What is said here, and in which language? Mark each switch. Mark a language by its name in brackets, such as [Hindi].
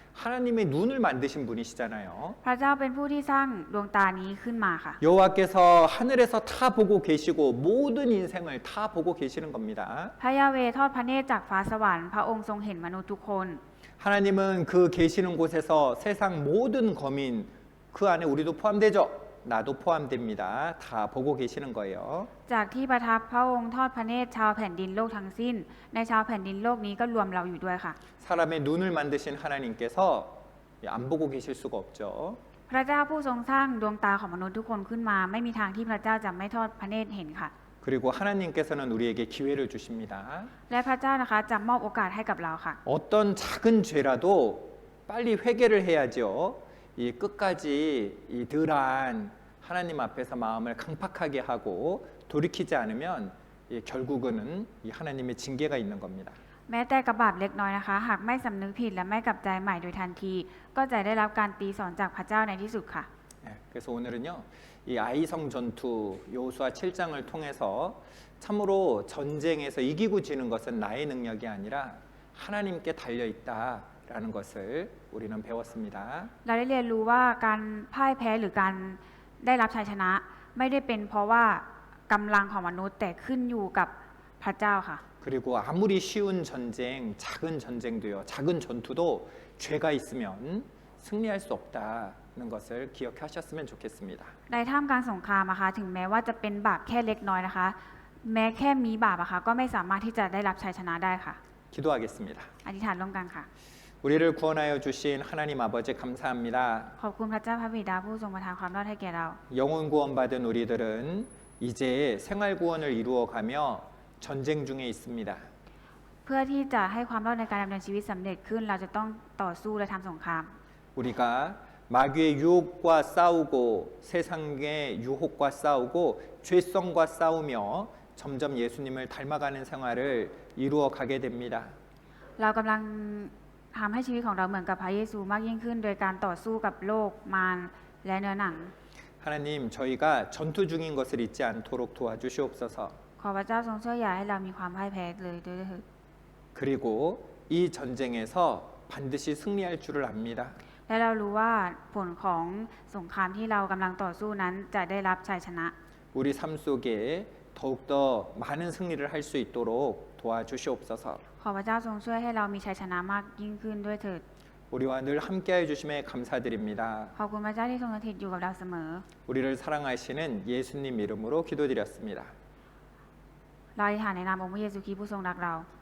[Korean] 하나님의 눈을 만드신 분이시잖아요. [Thai] พระเจ้าเป็นผู้ที่สร้างดวงตานี้ขึ้นมาค่ะ [Korean] 여호와께서 하늘에서 다 보고 계시고 모든 인생을 다 보고 계시는 겁니다. [Thai] พระยาเวห์ทอดพระเนตรจากฟ้าสวรรค์พระองค์ทรงเห็นมนุษย์ทุกคน [Korean] 하나님은 그 계시는 곳에서 세상 모든 거민 그 안에 우리도 포함되죠. 나도 포함됩니다. 다 보고 계시는 거예요. [Thai] จากที่ประทับพระองค์ทอดพระเนตรชาวแผ่นดินโลกทั้งสิ้น ในชาวแผ่นดินโลกนี้ก็รวมเราอยู่ด้วยค่ะ [Korean] 사람의 눈을 만드신 하나님께서 안 보고 계실 수가 없죠. [Thai] พระเจ้าผู้ทรงสร้างดวงตาของมนุษย์ทุกคนขึ้นมา ไม่มีทางที่พระเจ้าจะไม่ทอดพระเนตรเห็นค่ะ [Korean] 그리고 하나님께서는 우리에게 기회를 주십니다. [Thai] และพระเจ้านะคะจะมอบโอกาสให้กับเราค่ะ [Korean] 어떤 작은 죄라도 빨리 회개를 해야죠. 이 끝까지 이 덜한 하나님 앞에서 마음을 강팍하게 하고 돌이키지 않으면 결국은 이 하나님의 징계가 있는 겁니다. [Thai] แม้แต่กับบาปเล็กน้อยนะคะ หากไม่สำนึกผิดและไม่กลับใจใหม่โดยทันที ก็จะได้รับการตีสอนจากพระเจ้าในที่สุดค่ะ [Korean] 그래서 오늘은요 이 아이성 전투 여호수아 7장을 통해서 참으로 전쟁에서 이기고 지는 것은 나의 능력이 아니라 하나님께 달려 있다라는 것을 우리는 배웠습니다. [Thai] เราได้เรียนรู้ว่าการพ่ายแพ้หรือการได้รับชัยชนะ ไม่ได้เป็นเพราะว่ากำลังของมนุษย์แต่ขึ้นอยู่กับพระเจ้าค่ะ [Korean] 그리고 아무리 쉬운 전쟁, 작은 전쟁도요, 작은 전투도 죄가 있으면 승리할 수 없다는 것을 기억하셨으면 좋겠습니다. [Thai] ในท่ามกลางสงครามนะคะถึงแม้ว่าจะเป็นบาปแค่เล็กน้อยนะคะ แม้แค่มีบาปอะคะก็ไม่สามารถที่จะได้รับชัยชนะได้ค่ะ [Korean] 기도하겠습니다. [Thai] อธิษฐานร่วมกันค่ะ [Korean] 우리를 구원하여 주신 하나님 아버지 감사합니다. [Thai] ขอบคุณพระเจ้าพระบิดาผู้ทรงประทานความรอดให้แก่เรา [Korean] 영혼 구원받은 우리들은 이제 생활 구원을 이루어가며 전쟁 중에 있습니다. [Thai] เพื่อที่จะให้ความรอดในการดำเนินชีวิตสำเร็จขึ้น เราจะต้องต่อสู้และทำสงคราม [Korean] 우리가 마귀의 유혹과 싸우고 세상의 유혹과 싸우고 죄성과 싸우며 점점 예수님을 닮아가는 생활을 이루어 가게 됩니다. [Thai] เรากำลังทำให้ชีวิตของเราเหมือนกับพระเยซูมากยิ่งขึ้น โดยการต่อสู้กับโลกมารและเนื้อหนัง [Korean] 하나님 저희가 전투 중인 것을 잊지 않도록 도와주시옵소서. [Thai] ขอพระเจ้าทรงช่วยอย่าให้เรามีความพ่ายแพ้เลยด้วยเถิด [Korean] 그리고 이 전쟁에서 반드시 승리할 줄을 압니다. [Thai] และเรารู้ว่าผลของสงครามที่เรากำลังต่อสู้นั้นจะได้รับชัยชนะ [Korean] 우리 삶 속에 더욱더 많은 승리를 할 수 있도록 도와주시옵소서. [Thai] ขอพระเจ้าทรงช่วยให้เรามีชัยชนะมากยิ่งขึ้นด้วยเถิด [Korean] 우리와 늘 함께하여 주심에 감사드립니다. [Thai] ขอบคุณพระเจ้าที่ทรงสถิตอยู่กับเราเสมอ [Korean] 우리를 사랑하시는 예수님 이름으로 기도드렸습니다. [Thai] เราอธิษฐานในนามองค์พระเยซูคริสต์ผู้ทรงรักเรา